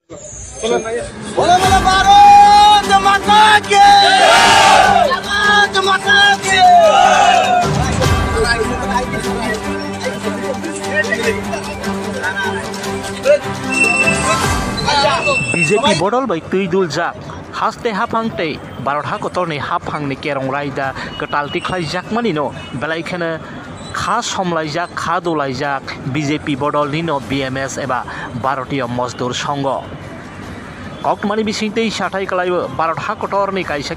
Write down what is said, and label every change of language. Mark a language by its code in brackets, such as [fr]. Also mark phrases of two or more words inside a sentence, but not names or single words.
[hi] बोलो बोलो भारत माता की भारत माता की [trk] बीजेपी बदल बै तुइदुल जाक हास्ते हाफांते भारत हाकतरनि हाफांनि केरं रायदा कटालति खायजाकमानि न बेलायखाने खा समलायजाक खा दलायजाक बीजेपी बदलनि न बीएमएस एबा भारतीय मजदूर संघ कक्टमानि बिसिंतै साथाय कलायबो भारत हाकतरनि कायसा